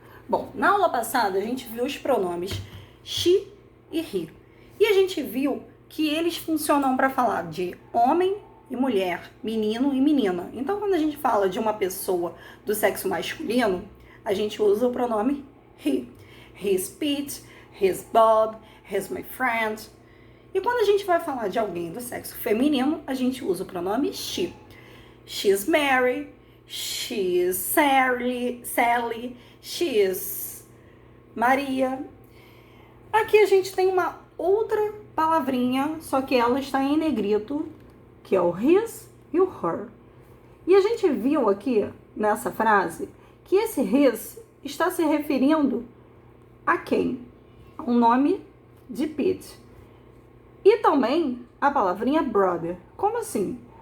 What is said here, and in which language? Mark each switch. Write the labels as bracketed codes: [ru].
[pt] Bom, na aula passada a gente viu os pronomes she e he. E a gente viu que eles funcionam para falar de homem e mulher, menino e menina. Então, quando a gente fala de uma pessoa do sexo masculino, a gente usa o pronome he. [en] He's Pete, he's Bob, he's my friend. [pt] E quando a gente vai falar de alguém do sexo feminino, a gente usa o pronome she. [en] She's Mary, she's Sally, she's Maria. [pt] Aqui a gente tem uma outra palavrinha, só que ela está em negrito, que é o his e o her. E a gente viu aqui, nessa frase, que esse his está se referindo a quem? Ao nome de Pete. E também a palavrinha brother. Como assim?